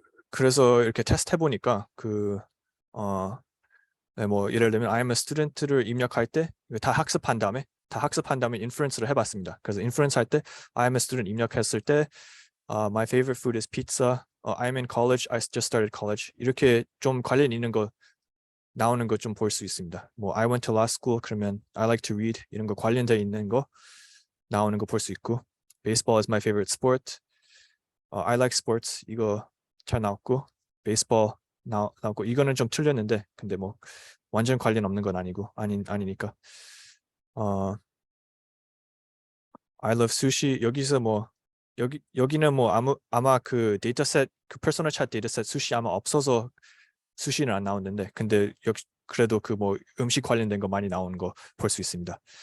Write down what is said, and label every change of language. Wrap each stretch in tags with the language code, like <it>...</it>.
<ko>그래서 이렇게 테스트 해보니까 뭐 예를 들면</ko> <en>I'm a student</en> <ko>를 입력할 때 다 학습한 다음에 인프런스를 해봤습니다. 그래서 인프런스 할 때</ko> <en>I'm a student</en> <ko>입력했을 때</ko> <en>my favorite food is pizza. I'm in college. I just started college.</en> <ko>이렇게 좀 관련 있는 거 나오는 거 좀 볼 수 있습니다.</ko> <en>뭐 I went to law school</en> <ko>그러면</ko> <en>I like to read</en> <ko>이런 거 관련돼 있는 거 나오는 거 볼 수 있고</ko> <en>baseball is my favorite sport. I like sports</en> <ko>이거 잘 나왔고 baseball 나오고 이거는 좀 틀렸는데 근데 뭐 완전 관련 없는 건 아니니까</ko> <en>I love sushi</en> <ko>여기서 뭐 여기는 뭐 아마 그 데이터셋 그 퍼스널 챗 데이터셋 수시 아마 없어서 수시는 안 나오는데 근데 역시 그래도 그 뭐 음식 관련된 거 많이 나오는 거 볼 수 있습니다.</ko>